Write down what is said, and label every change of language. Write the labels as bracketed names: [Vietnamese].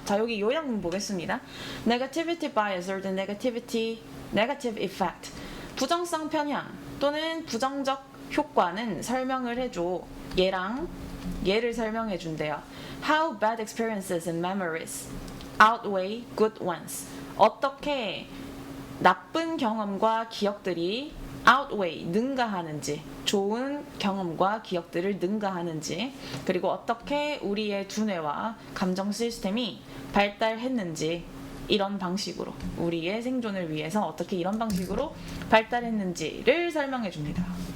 [Korean] 자, 여기 요약문 보겠습니다. [English] Negativity bias or the negative effect. [Korean] 부정성 편향 또는 부정적 효과는 설명을 해줘. 얘를 설명해 준대요. [English] How bad experiences and memories outweigh good ones. [Korean] 어떻게 나쁜 경험과 기억들이 outweigh, 능가하는지, 좋은 경험과 기억들을 능가하는지, 그리고 어떻게 우리의 두뇌와 감정 시스템이 발달했는지, 이런 방식으로 우리의 생존을 위해서 어떻게 이런 방식으로 발달했는지를 설명해 줍니다.